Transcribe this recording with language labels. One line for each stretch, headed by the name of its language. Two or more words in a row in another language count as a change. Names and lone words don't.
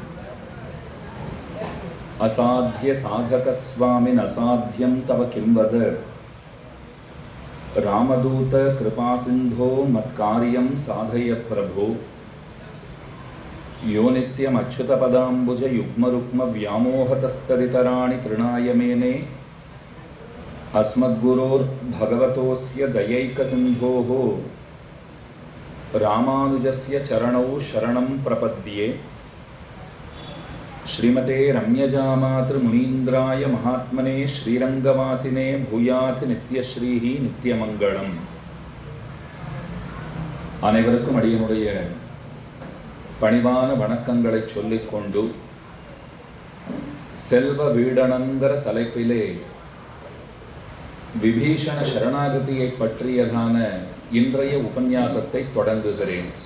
Sanskrit: असाध्य साधकस्वामिन् असाध्यं तव किं वद रामदूत कृपासिन्धो मत्कार्यं साधय प्रभो यो नित्यमच्युतपदाम्बुज युग्मरुक्म व्यामोहतस्तदितराणि तृणाय मेने अस्मद्गुरोर्भगवतोऽस्य दयैकसिन्धोः रामानुजस्य चरणौ शरणं प्रपद्ये। श्रीमते रम्यजामातृमुनीन्द्राय महात्मने श्रीरङ्गवासिने भूयात् नित्यश्रीः नित्यमङ्गलम्।
Tamil: அனைவருக்கும் அடியனுடைய பணிவான வணக்கங்களை சொல்லிக்கொண்டு செல்வ வீடனங்கிற தலைப்பிலே விபீஷண சரணாகதியை பற்றியதான இன்றைய உபன்யாசத்தை தொடங்குகிறேன்.